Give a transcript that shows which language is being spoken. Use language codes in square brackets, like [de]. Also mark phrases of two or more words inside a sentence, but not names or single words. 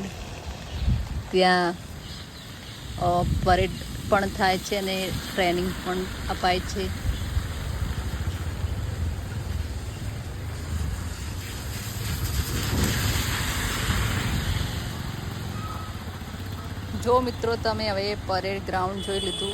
[gu] ત્યા પરેડ પણ થાય છે અને ટ્રેનિંગ પણ અપાય છે। જો મિત્રો તમે હવે [en] parade ground [gu] જોઈ લીધું।